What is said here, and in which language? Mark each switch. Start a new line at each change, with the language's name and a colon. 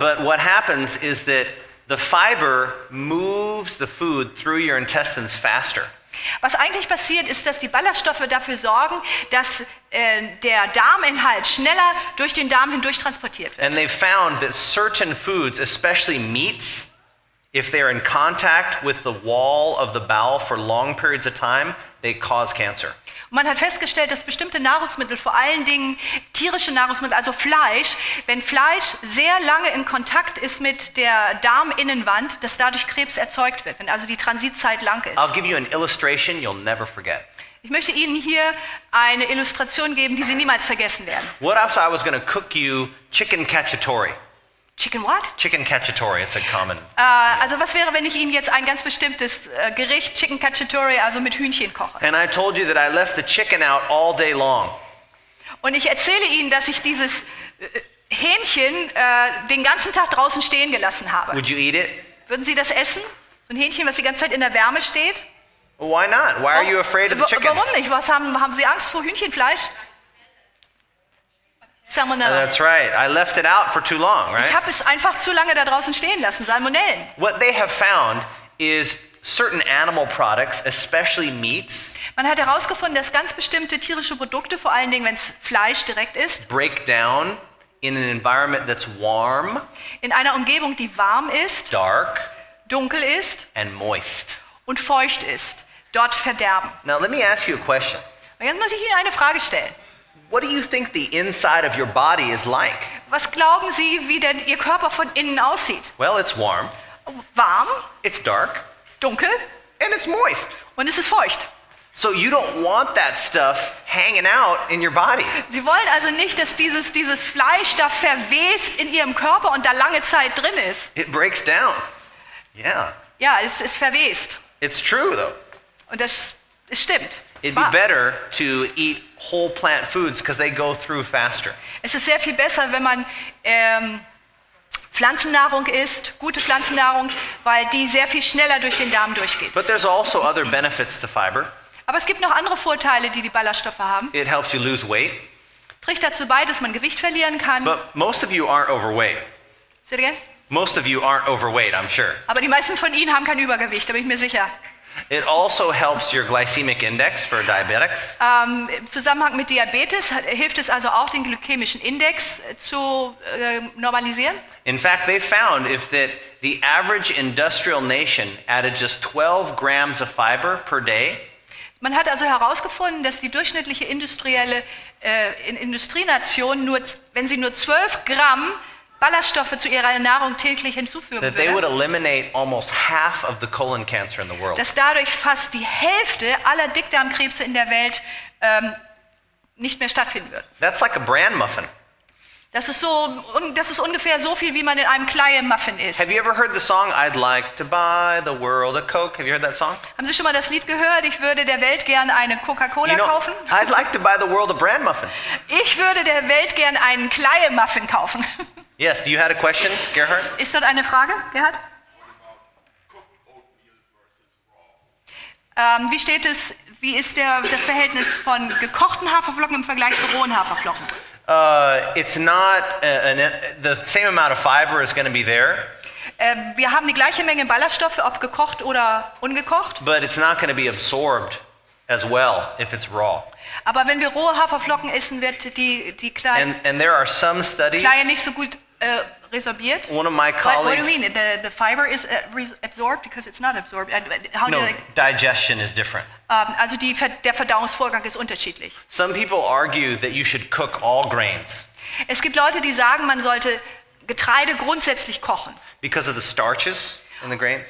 English: but what happens is that the fiber moves the food through your intestines faster.
German: Was eigentlich passiert, ist, dass die Ballaststoffe dafür sorgen, dass der Darminhalt schneller durch den Darm hindurch transportiert wird.
English: And they've found that certain foods, especially meats, if they're in contact with the wall of the bowel for long periods of time, they cause cancer.
German: Man hat festgestellt, dass bestimmte Nahrungsmittel, vor allen Dingen tierische Nahrungsmittel, also Fleisch, wenn Fleisch sehr lange in Kontakt ist mit der Darminnenwand, dass dadurch Krebs erzeugt wird, wenn also die Transitzeit lang ist.
English: I'll give you an illustration you'll never forget.
German: Ich möchte Ihnen hier eine Illustration geben, die Sie niemals vergessen werden.
English: What if I was going to cook you chicken cacciatore? Chicken what? Chicken cacciatore, it's a common.
German: Also was wäre, wenn ich Ihnen jetzt ein ganz bestimmtes Gericht, Chicken Cacciatore, also mit Hühnchen koche?
English: And I told you that I left the chicken out all day long.
German: Und ich erzähle Ihnen, dass ich dieses Hähnchen den ganzen Tag draußen stehen gelassen habe.
English: Would you eat it?
German: Würden Sie das essen? So ein Hähnchen, was die ganze Zeit in der Wärme steht?
English: Well, why not? Why are you afraid of the chicken?
German: Warum nicht? Haben Sie Angst vor Hühnchenfleisch?
English: Salmonella. That's right. I left it out for too long,
German: Ich
English: right?
German: habe es einfach zu lange da draußen stehen lassen, Salmonellen.
English: What they have found is certain animal products, especially meats,
German: Man hat herausgefunden, dass ganz bestimmte tierische Produkte, vor allen Dingen wenn es Fleisch direkt ist,
English: break down in an environment that's warm,
German: in einer Umgebung, die warm ist,
English: dark,
German: dunkel ist
English: and moist.
German: und feucht ist, dort verderben.
English: Now, let me ask you a question.
German: Und jetzt muss ich Ihnen eine Frage stellen.
English: What do you think the inside of your body is like?
German: Was glauben Sie, wie denn Ihr Körper von innen aussieht?
English: Well, it's warm,
German: Warm,
English: it's dark,
German: dunkel
English: and it's moist.
German: und es ist feucht.
English: So you don't want that stuff hanging out in your body.
German: Sie wollen also nicht, dass dieses Fleisch da verwest in Ihrem Körper und da lange Zeit drin ist.
English: It breaks down. Yeah,
German: Ja, es ist verwest.
English: it's true though.
German: Und es stimmt. Es
English: It'd be
German: war.
English: better to eat whole plant foods because they go through faster.
German: Es ist sehr viel besser, wenn man Pflanzennahrung isst, gute Pflanzennahrung, weil die sehr viel schneller durch den Darm durchgeht.
English: But there's also other benefits to fiber.
German: Aber es gibt noch andere Vorteile, die Ballaststoffe haben.
English: It helps you lose weight,
German: Trägt dazu bei, dass man Gewicht verlieren kann.
English: but most of you aren't overweight. Say it again? Most of you aren't overweight, I'm sure.
German: Aber die meisten von Ihnen haben kein Übergewicht, da bin ich mir sicher.
English: It also helps your glycemic index for diabetics.
German: Im Zusammenhang mit Diabetes hilft es also auch, den glykämischen Index zu normalisieren.
English: In fact, they found if that the average industrial nation added just 12 grams of fiber per day,
German: Man hat also herausgefunden, dass die durchschnittliche Industrienation, wenn sie nur 12 Gramm Ballaststoffe zu ihrer Nahrung täglich hinzufügen
English: that they would
German: würde,
English: eliminate almost half of the colon cancer in the world.
German: dass dadurch fast die Hälfte aller Dickdarmkrebse in der Welt nicht mehr stattfinden wird.
English: That's like a bran muffin.
German: Das ist ungefähr so viel, wie man in einem Kleie-Muffin isst.
English: Have you ever heard the song, I'd like to buy the world a Coke? Have you heard that song?
German: Haben Sie schon mal das Lied gehört? Ich würde der Welt gern eine Coca-Cola kaufen.
English: I'd like to buy the world a bran muffin.
German: Ich würde der Welt gern einen Kleie-Muffin kaufen.
English: Yes, you had a question, Gerhard?
German: Ist dort eine Frage, Gerhard? Wie ist das Verhältnis von gekochten Haferflocken im Vergleich zu rohen Haferflocken?
English: It's not the same amount of fiber is going to be there,
German: Wir haben die gleiche Menge Ballaststoffe, ob gekocht oder ungekocht.
English: but it's not going to be absorbed as well if it's raw.
German: Aber wenn wir rohe Haferflocken essen, wird die Kleie
English: And there are some studies.
German: nicht so gut resorbiert.
English: One of my What do you colleagues. mean? The fiber is absorbed because it's not absorbed. How No, do I- digestion is different.
German: Also der Verdauungsvorgang ist unterschiedlich.
English: Some people argue that you should cook all grains
German: Es gibt Leute, die sagen, man sollte Getreide grundsätzlich kochen.
English: because of the starches in the grains.